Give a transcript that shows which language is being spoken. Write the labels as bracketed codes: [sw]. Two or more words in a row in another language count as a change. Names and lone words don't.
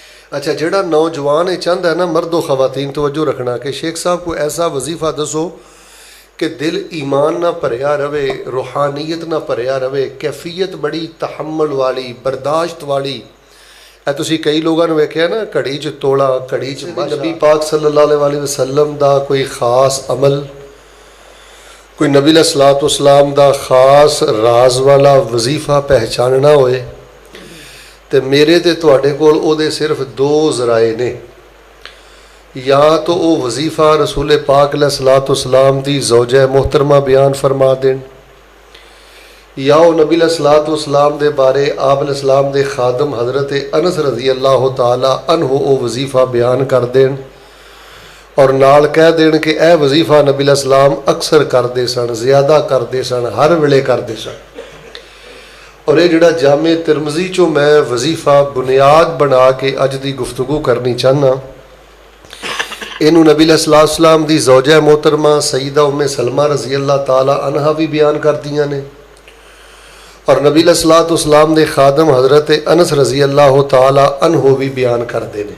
[pa] اچھا جڑا نوجوان چاہتا ہے نا مرد و خواتین توجہ رکھنا کہ شیخ صاحب کو ایسا وظیفہ دسو کہ دل ایمان نہ بھریا رہے، روحانیت نہ بھریا رہے، کیفیت بڑی تحمل والی، برداشت والی. اے تسی کئی لوگوں نے ویکھیا نا گھڑی چ توڑا گھڑی چ نبی پاک [ar] صلی اللہ علیہ وسلم [pa] دا کوئی خاص عمل، کوئی نبی [ar] علیہ الصلوۃ والسلام [pa] دا خاص راز والا وظیفہ پہچاننا ہوئے تے میرے تے تواڈے کول او دے صرف دو ذرائع نے. یا تو او وظیفہ رسول پاک [ar] علیہ الصلوۃ والسلام [pa] دی زوجہ محترمہ بیان فرما دین، یا او نبی [ar] علیہ الصلوۃ والسلام [pa] دے بارے آپ [ar] علیہ السلام [pa] دے خادم حضرت انس [ar] رضی اللہ تعالی عنہ [pa] او وظیفہ بیان کر دین اور نال کہہ دین کہ اے وظیفہ نبی [ar] علیہ السلام [pa] اکثر کردے سن، زیادہ کردے سن، ہر ویلے کردے سن. اور یہ جڑا جامع ترمذی چوں میں وظیفہ بنیاد بنا کے اج دی گفتگو کرنی چاہنا، اینو نبی [ar] علیہ الصلوۃ والسلام [pa] دی زوجہ محترمہ سیدہ ام سلمہ [ar] رضی اللہ تعالی عنہا [pa] بھی بیان کردیاں نے، اور نبی [ar] علیہ الصلوۃ والسلام [pa] دے خادم حضرت انس [ar] رضی اللہ تعالی عنہ [pa] بھی بیان کردے نے.